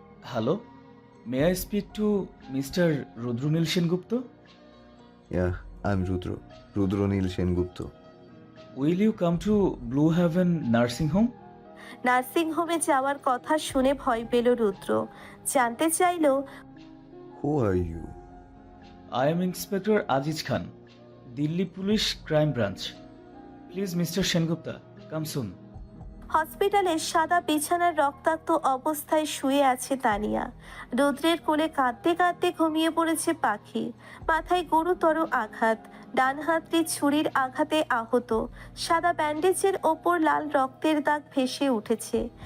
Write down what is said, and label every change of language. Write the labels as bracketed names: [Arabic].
[English] Hello, may I speak to mister Rudranil Sengupta? I am Rudranil Sengupta. Will you come to Blue Haven nursing home? [Bangla] নার্সিংহোমে যাওয়ার কথা শুনে ভয় পেল রুদ্র। জানতে চাইল, [English] Who are you? I am Inspector Aziz Khan, Delhi Police Crime Branch. Please, Mr. Sengupta, come soon. [Bangla] হসপিটালের সাদা বিছানার রক্তাক্ত অবস্থায় শুয়ে আছে তানিয়া। রুদ্রের কোলে কাঁদতে কাঁদতে ঘুমিয়ে পড়েছে পাখি। মাথায় গুরুতর আঘাত, ডান হাতটি ছুরির আঘাতে আহত। সাদা ব্যান্ডেজের ওপর লাল রক্তের দাগ ভেসে উঠেছে।